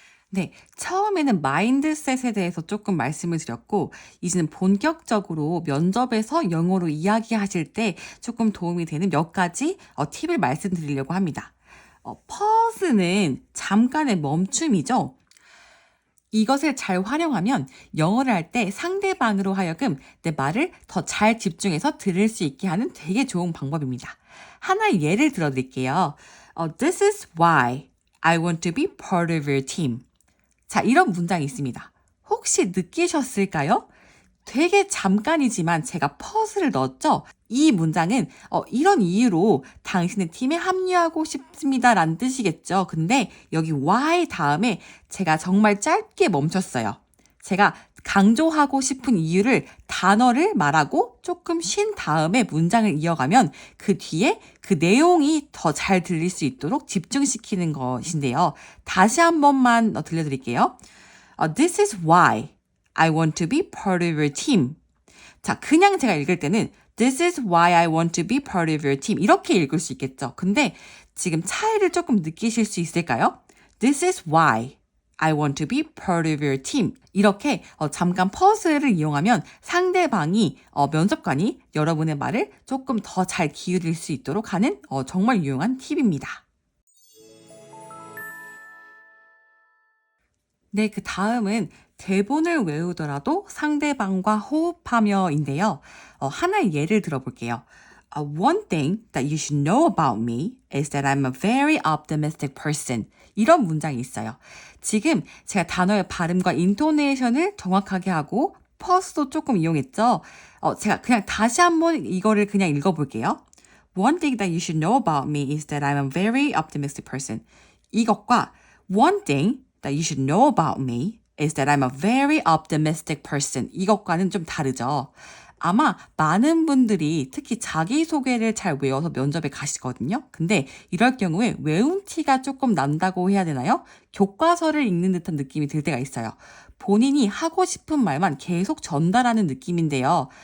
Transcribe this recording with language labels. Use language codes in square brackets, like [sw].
[ko] 네, 처음에는 마인드셋에 대해서 조금 말씀을 드렸고, 이제는 본격적으로 면접에서 영어로 이야기하실 때 조금 도움이 되는 몇 가지 팁을 말씀드리려고 합니다. pause는 잠깐의 멈춤이죠. 이것을 잘 활용하면 영어를 할 때 상대방으로 하여금 내 말을 더 잘 집중해서 들을 수 있게 하는 되게 좋은 방법입니다. 하나의 예를 들어드릴게요. [en] This is why I want to be part of your team. [ko] 자, 이런 문장이 있습니다. 혹시 느끼셨을까요? 되게 잠깐이지만 제가 pause를 넣었죠? 이 문장은 이런 이유로 당신의 팀에 합류하고 싶습니다 라는 뜻이겠죠. 근데 여기 why 다음에 제가 정말 짧게 멈췄어요. 제가 강조하고 싶은 이유를 단어를 말하고 조금 쉰 다음에 문장을 이어가면 그 뒤에 그 내용이 더 잘 들릴 수 있도록 집중시키는 것인데요. 다시 한 번만 들려드릴게요. [en] This is why I want to be part of your team. [ko] 자, 그냥 제가 읽을 때는 [en] This is why I want to be part of your team. [ko] 이렇게 읽을 수 있겠죠. 근데 지금 차이를 조금 느끼실 수 있을까요? [en] This is why I want to be part of your team. [ko] 이렇게 잠깐 pause를 이용하면 상대방이 면접관이 여러분의 말을 조금 더 잘 기울일 수 있도록 하는 정말 유용한 팁입니다. 네, 그 다음은 대본을 외우더라도 상대방과 호흡하며인데요. 하나의 예를 들어볼게요. [en] One thing that you should know about me is that I'm a very optimistic person. [ko] 이런 문장이 있어요. 지금 제가 단어의 발음과 인토네이션을 정확하게 하고 퍼스도 조금 이용했죠. 제가 그냥 다시 한번 이거를 그냥 읽어볼게요. [en] One thing that you should know about me is that I'm a very optimistic person. [ko] 이것과 [en] one thing that you should know about me is that I'm a very optimistic person. [ko] 이것과는 좀 다르죠. 아마 많은 분들이 특히 자기소개를 잘 외워서 면접에 가시거든요. 근데 이럴 경우에 외운 티가 조금 난다고 해야 되나요? 교과서를 읽는 듯한 느낌이 들 때가 있어요. 본인이 하고 싶은 말만 계속 전달하는 느낌인데요.